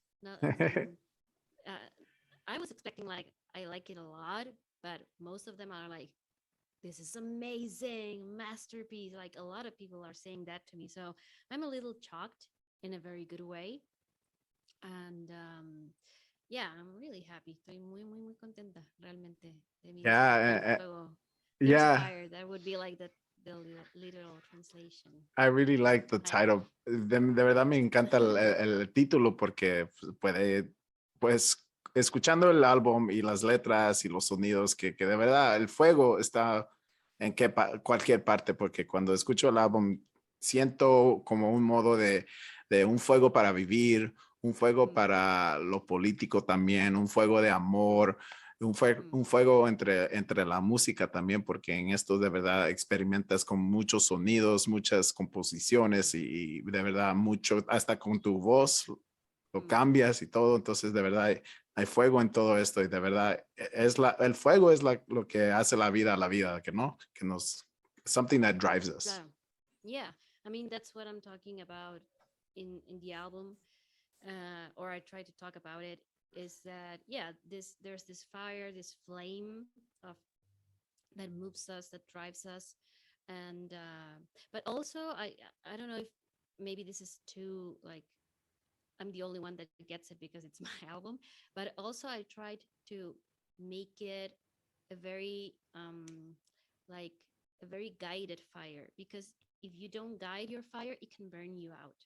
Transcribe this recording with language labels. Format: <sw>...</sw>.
<en>Not, I was expecting like I like it a lot, but most of them are like, "This is amazing, masterpiece." Like a lot of people are saying that to me, so I'm a little shocked in a very good way. And yeah, I'm really happy.</en> <es>Estoy muy contenta realmente de mi disco. Hay un fuego.</es> <en>There's yeah. fire. That would be like the literal translation. I really like the</en> <es>Hay.</es> <en>title.</en> <es>De verdad me encanta el título porque puede, pues, escuchando el álbum y las letras y los sonidos, que de verdad el fuego está en cualquier parte, porque cuando escucho el álbum siento como un modo de un fuego para vivir, un fuego para lo político también, un fuego de amor, un fuego entre la música también, porque en esto de verdad experimentas con muchos sonidos, muchas composiciones y de verdad mucho, hasta con tu voz lo cambias y todo. Entonces de verdad hay fuego en todo esto y de verdad el fuego es lo que hace la vida, que no, que nos,</es> <en>something that drives us.</en> <es>Claro.</es> <en>Yeah, I mean that's what I'm talking about in the album, or I try to talk about it. Is that yeah? There's this fire, this flame of that moves us, that drives us, and but also I don't know if maybe this is too like I'm the only one that gets it because it's my album, but also I tried to make it a very like a very guided fire, because if you don't guide your fire, it can burn you out.</en>